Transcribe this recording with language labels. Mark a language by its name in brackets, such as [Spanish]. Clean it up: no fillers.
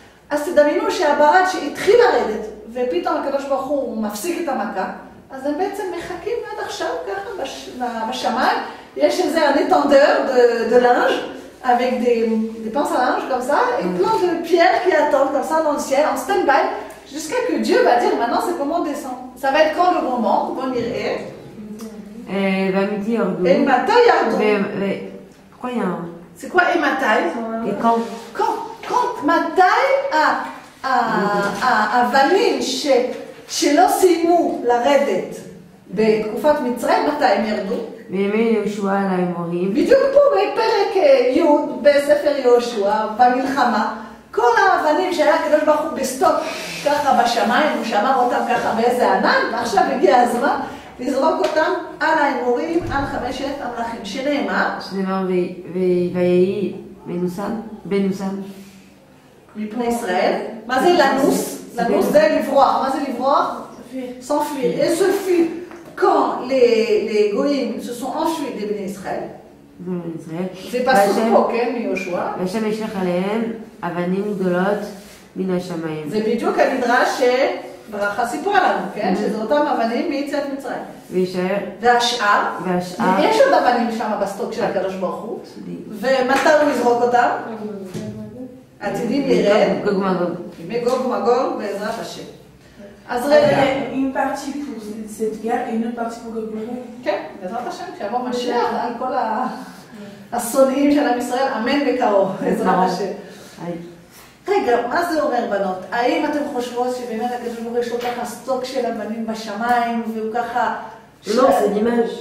[Hebrew] אז תדמיינו שהברד שהתחיל לרדת, ופתאום הקדוש ברוך הוא מפסיק את המכה, אז הם בעצם מחכים עד עכשיו ככה בשמיים, יש איזה [French] un étendeur de linge, avec des pinces à linge comme ça, et plein de pierres qui attendent comme ça dans le ciel, en stand-by, jusqu'à que Dieu va dire maintenant c'est comment on descend. Ça va être quand le moment, on irait. [Hebrew] והמיתי ירדו. ומתי ירדו? [French] pourquoi il y a un... C'est quoi et מתי? Et quand? [Hebrew] quand מתי האבנים שלא סיימו לרדת בתקופת מצרים, מתי הם ירדו? בימי יהושע על האמורים. בדיוק פה בפרק י' בספר יהושע, במלחמה, כל האבנים שהיה הקדוש ברוך הוא בסטופ ככה בשמיים, הוא שמר אותם ככה באיזה ענן, ועכשיו הגיע הזמן לזרוק אותם על האמורים, על 5 המלאכים. שנאמר? ויהי בנוסם. מפני ישראל. מה זה לנוס? לנוס זה לברוח. מה זה לברוח? s'enfuir. [French] Et ce fut quand les goïms se sont enfuis des Bnei Israël. [Hebrew] זה פסוק פה, כן, מיהושע. והשם ישלח עליהם אבנים גדולות מן השמיים. זה בדיוק המדרש שברכה סיפרה לנו, כן? שזה אותם אבנים מיציאת מצרים. וישאר. והשאר. יש עוד אבנים שם בסטוק של הקדוש ברוך הוא. ומתי הוא יזרוק אותם? עתידים ירד. גוג ומגוג. מגוג ומגוג בעזרת השם. אז רגע. [French] Une partie pour cette guerre et une autre partie pour Gog Magog. [Hebrew] כן, בעזרת השם, כשיבוא משיח על כל השונאים של עם ישראל, אמן בקרוב, בעזרת השם. רגע, מה זה אומר בנות? האם אתם חושבות שבאמת הקדוש ברוך הוא יש לו ככה סטוק של אבנים בשמיים, והוא ככה [French] Non, c'est l'image.